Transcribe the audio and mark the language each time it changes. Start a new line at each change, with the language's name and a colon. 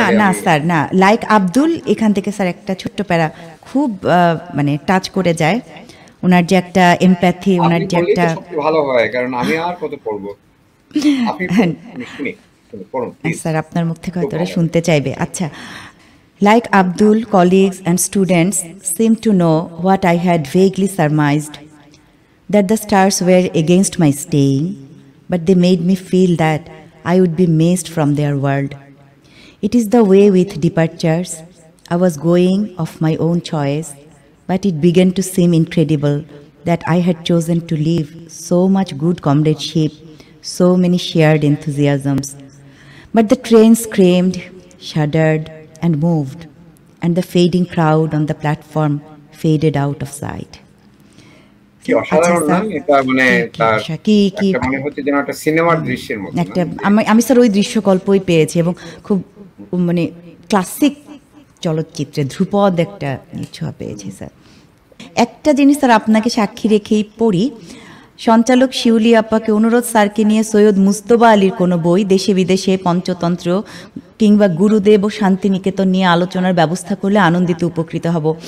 Bangla: না স্যার, না, লাইক আব্দুল, এখান থেকে স্যার একটা ছোট্ট প্যারা খুব মানে টাচ করে যায়। ওনার যে একটা এমপ্যাথি, ওনার যে একটা, ভালো হয়, কারণ আমি আর কত পড়বো, আপনি শুনি স্যার আপনার মুখ থেকে হয়তো শুনতে চাইবে।
English: আচ্ছা, like Abdul, colleagues and students seemed to know what I had vaguely surmised, that the stars were against my staying, but they made me feel that I would be missed from their world. It is the way with departures. I was going of my own choice, but it began to seem incredible that I had chosen to leave so much good comradeship, so many shared enthusiasms. But the train screamed, shuddered, and moved, and the fading crowd on the platform faded out of sight.
Bangla: কি অসাধারণ না এটা? মানে তার একটা মনে হচ্ছে যেন একটা সিনেমার দৃশ্যের মতো। একটা আমি স্যার ওই দৃশ্যকল্পই পেয়েছি, এবং খুব মানে ক্লাসিক চলচ্চিত্রে ধ্রুপদ একটা ছোঁয়া পেয়েছি স্যার। একটা জিনিস স্যার আপনাকে সাক্ষী রেখেই পড়ি। সঞ্চালক শিউলি আপাকে অনুরোধ, স্যারকে নিয়ে সৈয়দ মুস্তফা আলীর কোনো বই, দেশে বিদেশে পঞ্চতন্ত্র কিংবা গুরুদেব ও শান্তিনিকেতন নিয়ে আলোচনার ব্যবস্থা করলে আনন্দিত উপকৃত হব।